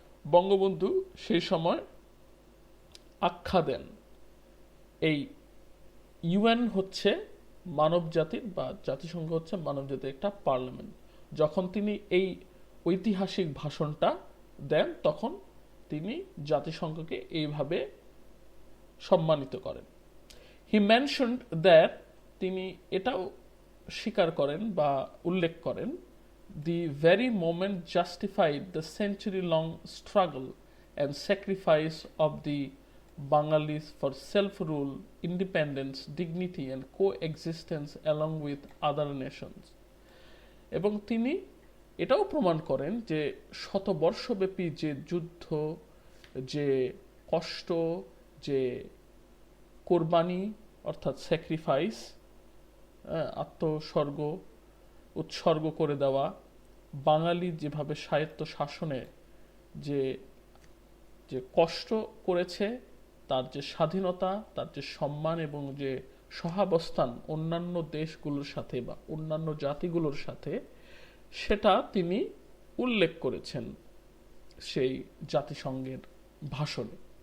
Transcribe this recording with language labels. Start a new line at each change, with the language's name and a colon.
Bangla: বঙ্গবন্ধু সেই সময় আখ্যা দেন এই ইউএন হচ্ছে মানব জাতির বা জাতিসংঘ হচ্ছে মানব জাতির একটা পার্লামেন্ট। যখন তিনি এই ঐতিহাসিক ভাষণটা দেন, তখন তিনি জাতিসংঘকে এইভাবে সম্মানিত করেন।
English: he mentioned that,
Bangla: তিনি এটাও স্বীকার করেন বা উল্লেখ করেন,
English: the very moment justified the century-long struggle and sacrifice of the Bangalis for self-rule, independence, dignity and coexistence along with other nations.
Bangla: এবং তিনি এটাও প্রমাণ করেন যে শতবর্ষব্যাপী যে যুদ্ধ, যে কষ্ট, যে কোরবানি অর্থাৎ স্যাক্রিফাইস, আত্মস্বর্গ উৎসর্গ করে দেওয়া, বাঙালি যেভাবে স্বায়ত্ত শাসনে যে যে কষ্ট করেছে, তার যে স্বাধীনতা, তার যে সম্মান এবং যে সহাবস্থান অন্যান্য দেশগুলোর সাথে বা অন্যান্য জাতিগুলোর সাথে, সেটা তিনি উল্লেখ করেছেন সেই জাতিসংঘের ভাষণে।